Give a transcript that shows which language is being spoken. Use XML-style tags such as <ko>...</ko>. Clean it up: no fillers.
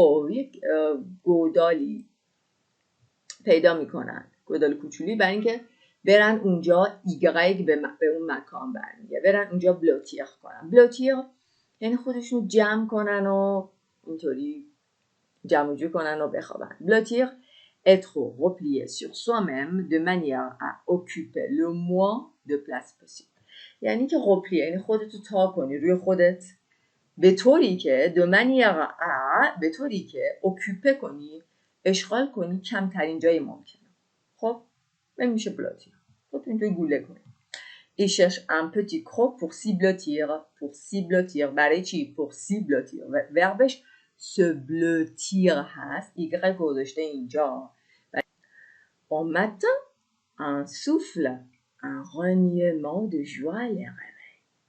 <fa>یک گودالی پیدا میکنن، گودال کوچولی، برای اینکه برن اونجا ایگرگ به اون مکان برمیگه، برن اونجا بلوتیر کنن. بلوتیر یعنی خودشون جمع کنن و اینطوری جمع جو کنن و بخوابن.</fa> <fr>بلوتیر être replié sur soi-même de manière à occuper le moins de place possible.</fr> <fa>یعنی که replié یعنی خودتو تا کنی روی خودت، به طوری که</fa> <fr>de manière à،</fr> <fa>به طوری که occuper کنی، اشغال کنی کمترین جای ممکنه. خب میشه بلوتیر. خب اینطوری گوله کنی.</fa> <fr>Il cherche un petit croc pour s'y blottir. pour s'y blottir.</fr> <fa>برای چی؟</fa> <fr>pour s'y blottir.</fr> <fa>وربش se blottir هست. y گذاشته اینجا.</fa> <fr>Au matin, un souffle, un reniement de joie les réveille.</fr>